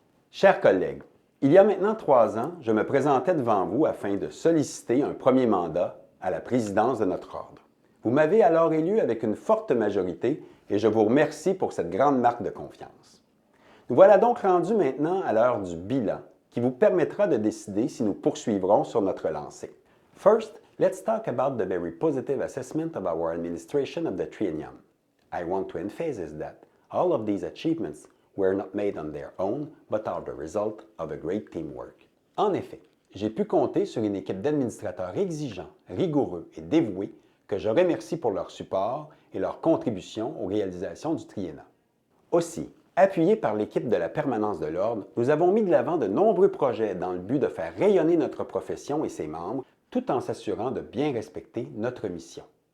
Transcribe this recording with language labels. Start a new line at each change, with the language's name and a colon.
French: Chers collègues, il y a maintenant 3 ans, je me présentais devant vous afin de solliciter un premier mandat à la présidence de notre ordre. Vous m'avez alors élu avec une forte majorité et je vous remercie pour cette grande marque de confiance. Nous voilà donc rendus maintenant à l'heure du bilan qui vous permettra de décider si nous poursuivrons sur notre lancée.
English: First, let's talk about the very positive assessment of our administration of the triennium. I want to emphasize that all of these achievements were not made on their own, but are the result of a great teamwork.
French: En effet, j'ai pu compter sur une équipe d'administrateurs exigeants, rigoureux et dévoués que je remercie pour leur support et leur contribution aux réalisations du triennat. Aussi, appuyés par l'équipe de la permanence de l'Ordre, nous avons mis de l'avant de nombreux projets dans le but de faire rayonner notre profession et ses membres, tout en s'assurant de bien respecter notre mission.